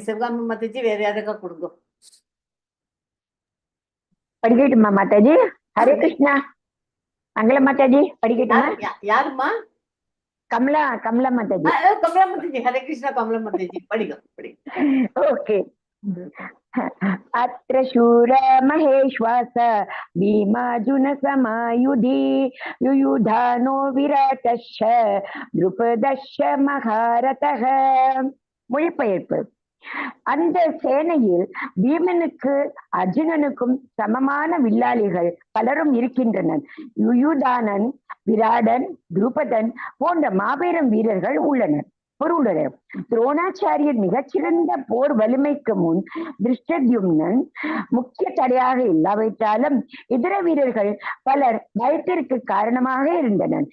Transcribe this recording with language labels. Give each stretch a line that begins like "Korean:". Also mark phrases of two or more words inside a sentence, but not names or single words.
Tamil: சிவகாமி மாதாஜி வேற யாருக்கா கொடுங்க. படிக்கட்டுமா மாதாஜி?
Sanskrit: हरे कृष्ण.
Tamil: மங்கள மாதாஜி படிக்கட்டுமா? யாருமா? கமலா மாதாஜி. கமலா மாதாஜி.
Sanskrit: हरे कृष्ण.
Tamil: கமலா மாதாஜி படிங்க. ஓகே.
Sanskrit: अत्र शूर महेश्वास भीमार्जुन समायुधि युयुधानो विराटश्च द्रुपदश्च महारथः.
Tamil: மொழிபெயர்ப்பு. அந்த சேனையில் பீமனுக்கு அர்ஜுனனுக்கும் சமமான வில்லாளிகள் பலரும் இருக்கின்றனர். யுயுதானன், விராடன், துருபதன் போன்ற மாபெரும் வீரர்கள் உள்ளனர். பொருளுடைய துரோணாச்சாரியர் மிகச்சிறந்த போர் வலிமைக்கு முன் திருஷ்டத்யும்னன் முக்கிய தடையாக இல்லாவிட்டாலும் இதர வீரர்கள் பலர் பயத்திற்கு காரணமாக இருந்தனர்.